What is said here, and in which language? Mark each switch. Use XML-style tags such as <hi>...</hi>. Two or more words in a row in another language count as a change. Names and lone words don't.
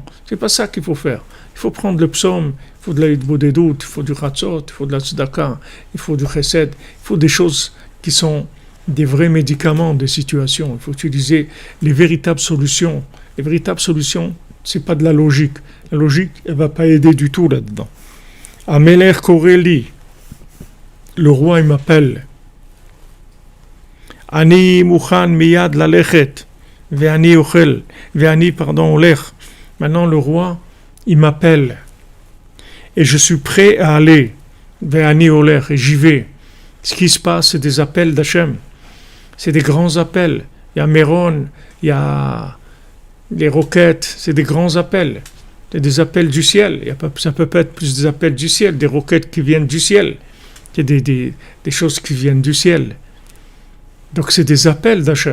<fr>C'est pas ça qu'il faut faire. Il faut prendre le psaume, il faut de la hitbodedut, il faut du ratzot, il faut de la tzedaka, il faut du chesed, il faut des choses qui sont des vrais médicaments de situation. Il faut utiliser les véritables solutions. Les véritables solutions, c'est pas de la logique. La logique, elle va pas aider du tout là-dedans.</fr> <he>המלך קורא לי,</he> <fr>le roi, il m'appelle.</fr> <he>אני מוכן מיד ללכת, ואני אוכל, ואני הולך.</he> <fr>Maintenant, le roi, il m'appelle. Et je suis prêt à aller.</fr> <he>ואני הולך,</he> <fr>et j'y vais. Ce qui se passe, c'est des appels d'Hachem. C'est des grands appels. Il y a Méron, il y a les roquettes, c'est des grands appels. C'est des appels du ciel. Ça peut pas être plus des appels du ciel, des roquettes qui viennent du ciel. Il y a des choses qui viennent du ciel. Donc c'est des appels d'Hachem.</fr>